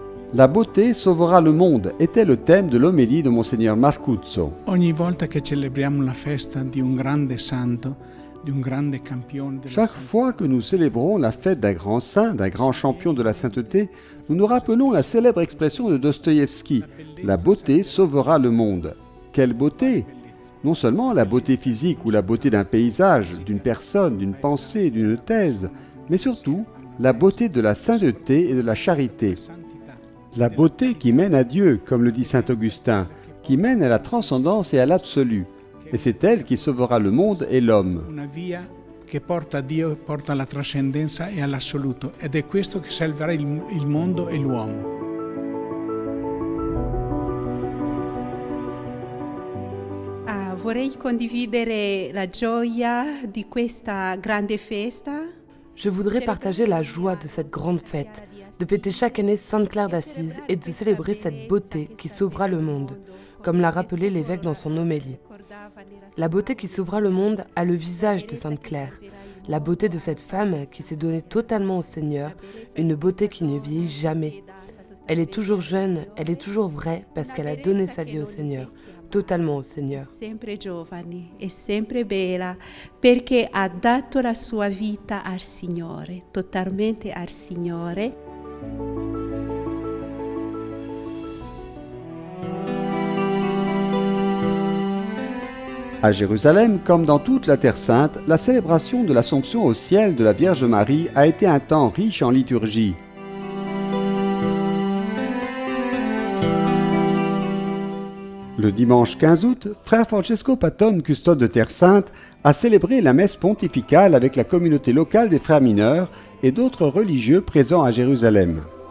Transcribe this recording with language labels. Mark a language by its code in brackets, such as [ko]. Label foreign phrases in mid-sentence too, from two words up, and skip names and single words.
[fr] La beauté sauvera le monde était le thème de l'homélie de Monseigneur Marcuzzo. [it] Ogni volta che celebriamo la festa di un grande santo, di un grande campione della [fr] Chaque [it] santità, [fr] fois que nous célébrons la fête d'un grand saint, d'un grand champion de la sainteté, nous nous rappelons la célèbre expression de Dostoïevski « La beauté sauvera le monde ». Quelle beauté! Non seulement la beauté physique ou la beauté d'un paysage, d'une personne, d'une pensée, d'une thèse, mais surtout la beauté de la sainteté et de la charité. La beauté qui mène à Dieu, comme le dit saint Augustin, qui mène à la transcendance et à l'absolu. Et c'est elle qui sauvera le monde et l'homme. [it] una via che porta a Dio e porta alla trascendenza e all'assoluto, ed è questo che salverà il mondo e l'uomo. Vorrei condividere la gioia di questa grande festa. [fr] Je voudrais partager la joie de cette grande fête, de fêter chaque année Sainte Claire d'Assise et de célébrer cette beauté qui sauvera le monde, comme l'a rappelé l'évêque dans son homélie. La beauté qui sauvera le monde a le visage de Sainte Claire, la beauté de cette femme qui s'est donnée totalement au Seigneur, une beauté qui ne vieillit jamais. Elle est toujours jeune, elle est toujours vraie parce qu'elle a donné sa vie au Seigneur, totalement au Seigneur. [it] Sempre giovane e sempre bella perché ha dato la sua vita al Signore, totalmente al Signore. [fr] À Jérusalem, comme dans toute la Terre Sainte, la célébration de l'Assomption au ciel de la Vierge Marie a été un temps riche en liturgie. Le dimanche 15 août, frère Francesco Patton, custode de Terre Sainte, a célébré la messe pontificale avec la communauté locale des frères mineurs et d'autres religieux présents à Jérusalem.